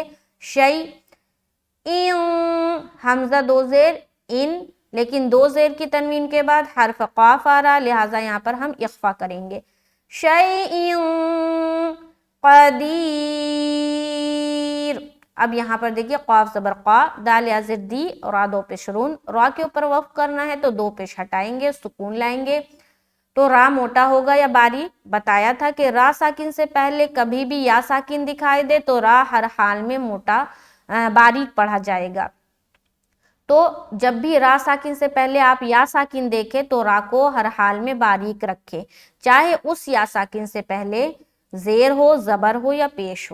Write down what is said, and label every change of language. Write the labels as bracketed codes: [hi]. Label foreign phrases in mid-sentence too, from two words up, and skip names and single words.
[ur] شی، ان، حمزہ دو زیر ان، لیکن دو زیر کی تنوین کے بعد حرف قاف آ رہا، لہٰذا یہاں پر ہم اخفا کریں گے. [ar] شیء قدیر. [ur] اب یہاں پر دیکھیے قاف زبر قا، دال یا زر دی، را دو پیش رون، را کے اوپر وقف کرنا ہے تو دو پیش ہٹائیں گے، سکون لائیں گے. تو را موٹا ہوگا یا باریک؟ بتایا تھا کہ را ساکن سے پہلے کبھی بھی یا ساکن دکھائی دے تو را ہر حال میں موٹا باریک پڑھا جائے گا. تو جب بھی را ساکن سے پہلے آپ یا ساکن دیکھیں تو را کو ہر حال میں باریک رکھیں، چاہے اس یا ساکن سے پہلے زیر ہو، زبر ہو یا پیش ہو.